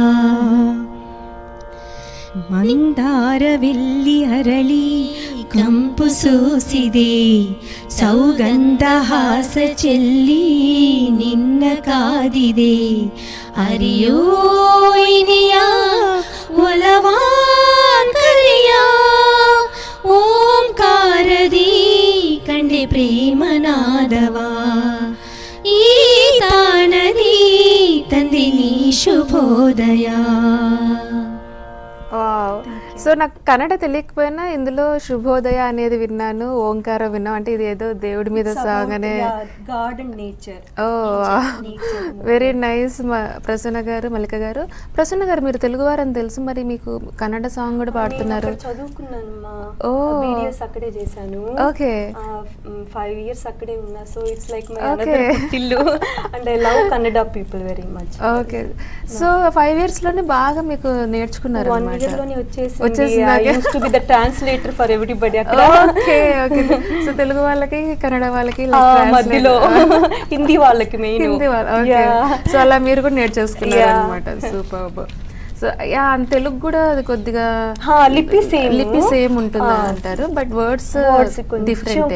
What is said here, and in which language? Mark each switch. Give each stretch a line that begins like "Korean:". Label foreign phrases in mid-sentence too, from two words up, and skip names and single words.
Kannada: ಮಂದಾರವಿಲ್ಲಿ ಅರಳಿ ಕಂಪು ಸೂಸಿದೆ ಸೌಗಂಧ ಹಾಸ ಚೆಲ್ಲಿ ನಿನ್ನ ಕಾದಿದೆ ಅರಿಯೋ ಇನಿಯ ಒಲವಾ ಕರೆಯ ಓಂಕಾರದಿ ಕಂಡೆ ಪ್ರೇಮನಾದವ ಈ ತಾಣದಿ ತಂದೆ ನೀ ಶುಭೋದಯ.
Telugu: వావ్, సో నాకు కన్నడ తెలియకపోయినా ఇందులో శుభోదయ అనేది విన్నాను, ఓంకారం విన్నాం, అంటే ఇది ఏదో దేవుడి మీద సాంగ్ అనే.
English: garden nature.
Telugu: ఓ
English: very nice.
Telugu: ప్రసన్న గారు, మల్లిక గారు. ప్రసన్న గారు మీరు తెలుగు వారని తెలుసు, మరి మీకు కన్నడ సాంగ్ కూడా పాడుతున్నారు. చదువుకున్నాను మా. ఓ వీడియోస్ అక్కడే చేశాను. ఓకే. 5 years అక్కడే ఉన్నా.
English: so it's like my another ఇల్లు and I love Kannada people very much.
Telugu: ఓకే. సో 5 years లోనే బాగా మీకు నేర్చుకున్నారు. 1 year లోనే వచ్చేసింది.
English: I used to be the translator for everybody అక్కడ.
Telugu: ఓకే ఓకే. సో తెలుగు వాళ్ళకి, కన్నడ వాళ్ళకి, మధ్యలో హిందీ వాళ్ళకి మెయిన్. హిందీ వాళ్ళు. ఓకే. సో అలా మీరు కూడా నేర్చేసుకున్నారు అన్నమాట. సూపర్.
English: so ya,
Telugu: తెలుగు కూడా అది కొద్దిగా లిపి సేమ్ ఉంటుంది అంటారు,
English: but words different